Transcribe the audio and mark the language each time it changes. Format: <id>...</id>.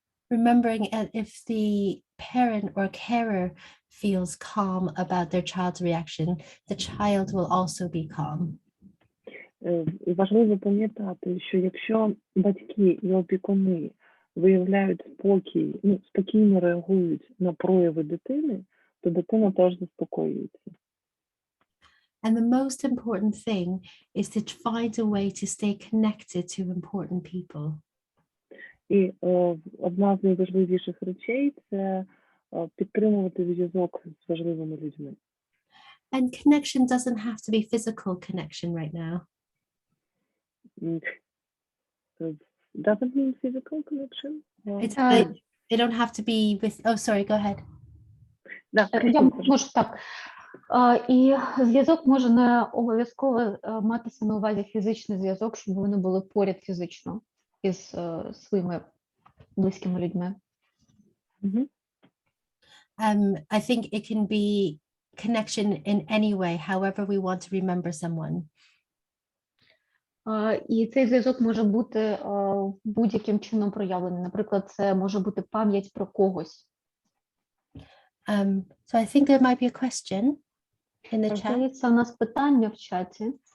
<en>Remembering if the parent or carer feels calm about their child's reaction, the child will also be calm.</en> <uk>І важливо пам'ятати, що якщо батьки і опікуни виявляють спокій, спокійно реагують на прояви дитини, то дитина теж заспокоюється.</uk> <en>And the most important thing is to find a way to stay connected to important people.</en> <uk>І одна з найважливіших речей – це підтримувати зв'язок з важливими людьми.</uk> <en>And connection doesn't have to be physical connection right now. Doesn't mean physical connection? They don't have to be with, oh, sorry, go ahead.</en> <uk>Я можу так. І зв'язок може не обов'язково матися на увазі фізичний зв'язок, щоб вони були поряд фізично із своїми близькими людьми.</uk> <en>I think it can be connection in any way, however we want to remember someone.</en> <uk>І цей зв'язок може бути будь-яким чином проявлений. Наприклад, це може бути пам'ять про когось.</uk> <en>So I think there might be a question in the chat.</en> <uk>Здається, у нас питання в чаті.</uk>